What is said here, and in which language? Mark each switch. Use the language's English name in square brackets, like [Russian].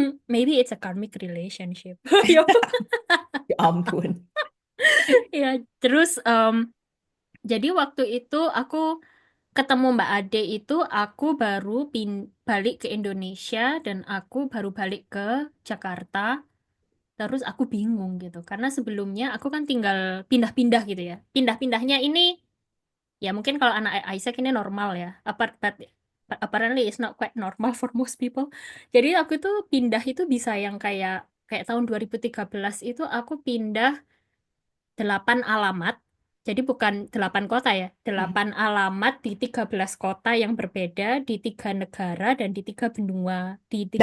[English] Maybe it's a karmic relationship. [Indonesian] Ayo. Ya ampun. Ya, terus jadi waktu itu aku ketemu Mbak Ade itu aku baru balik ke Indonesia dan aku baru balik ke Jakarta. Terus aku bingung gitu karena sebelumnya aku kan tinggal pindah-pindah gitu ya. Pindah-pindahnya ini ya mungkin kalau anak Isaac ini normal ya. [English] Apparently it's not quite normal for most people. [Indonesian] Jadi aku tuh pindah itu bisa yang kayak kayak tahun 2013 itu aku pindah 8 alamat. Jadi bukan 8 kota ya, Hmm. 8 alamat di 13 kota yang berbeda, di 3 negara, dan di 3 benua, di tiga